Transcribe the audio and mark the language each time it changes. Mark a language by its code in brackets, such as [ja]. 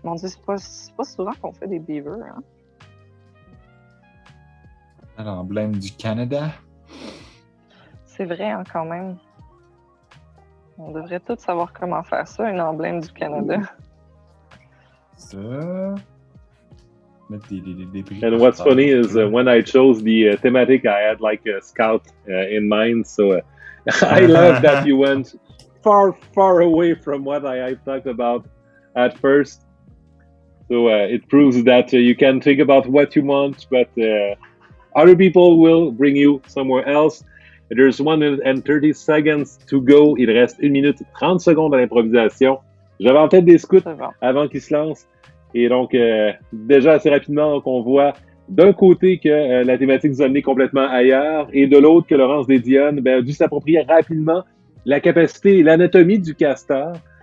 [fr] Mon Dieu, c'est pas souvent qu'on fait des beavers, hein? L'emblème du Canada. C'est vrai, hein, quand même. On devrait tous savoir comment faire ça, un emblème du Canada. Ça. Mettre des prix. [en] And what's funny is when I chose the thematic, I had like a scout in mind. So I love that you went far, far away from what I talked about at first. So it proves that you can think about what you want, but other people will bring you somewhere else. There's 1 minute and 30 seconds to go. [fr] Il reste 1 minute 30 secondes à l'improvisation. J'avais en tête des scouts avant qu'ils se lancent. Et donc, déjà assez rapidement, donc, on voit d'un côté que la thématique nous a amené complètement ailleurs et de l'autre que Laurence Desdionnes a dû s'approprier rapidement la capacité et l'anatomie du castor.